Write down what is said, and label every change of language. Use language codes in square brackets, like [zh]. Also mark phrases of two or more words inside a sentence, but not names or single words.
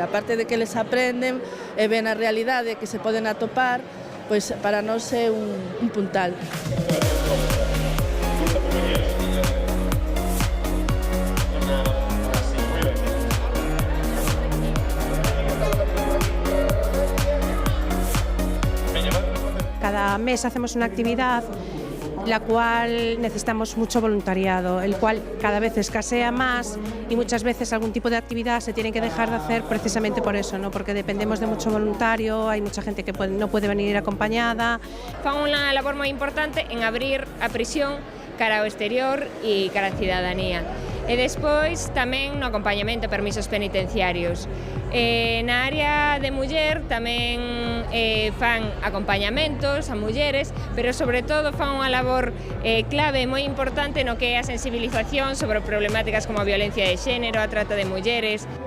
[gl] A parte de que eles aprenden e ven a realidade que se poden atopar, pois para nós é un puntal. [es] Cada mes hacemos una actividad la cual necesitamos mucho voluntariado, el cual cada vez escasea más y muchas veces algún tipo de actividad se tiene que dejar de hacer precisamente por eso, ¿no? Porque dependemos de mucho voluntario, hay mucha gente que no puede venir acompañada. [gl] Fan unha labor moi importante en abrir a prisión cara ao exterior e cara á cidadanía. E despois tamén no acompañamento a permisos penitenciarios. Na área de muller tamén fan acompañamentos a mulleres, pero sobre todo fan unha labor clave moi importante no que é a sensibilización sobre problemáticas como a violencia de xénero, a trata de mulleres.